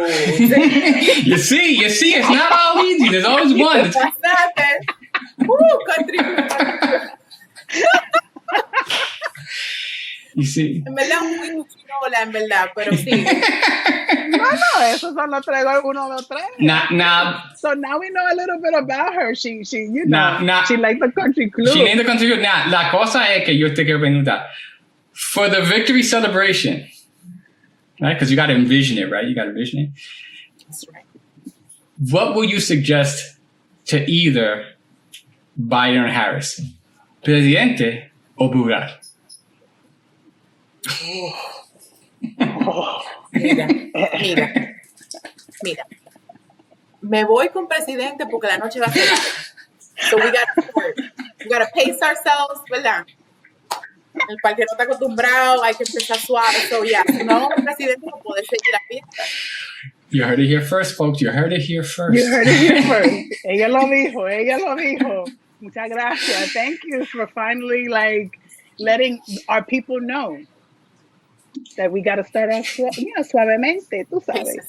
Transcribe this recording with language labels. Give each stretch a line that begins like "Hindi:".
English: You see, it's not all easy. There's always one. That's nothing. Country. You see.
Spanish: En verdad, muy chinola, en verdad, pero sí. No, esos son los 3 golpes, 1, 2, 3. Nah.
English: So now we know a little bit about her. She she liked the country club. She named the country club. Nah,
Spanish: la cosa es que yo te quiero preguntar.
English: For the victory celebration, right? Because you got to envision it, right? That's right. What will you suggest to either Biden or Harris?
Spanish: Presidente o Bugar? Mira. Me voy con presidente porque la noche va a ser.
English: So we got to pace ourselves,
Spanish: ¿verdad? El parque no está acostumbrado, hay que empezar suave.
English: So yeah,
Spanish: si no vamos con presidente no puede seguir la fiesta.
English: You heard it here first, folks.
Spanish: Ella lo dijo. Muchas gracias.
English: Thank you for finally, like, letting our people know that we got to start off
Spanish: suavemente, tú sabes.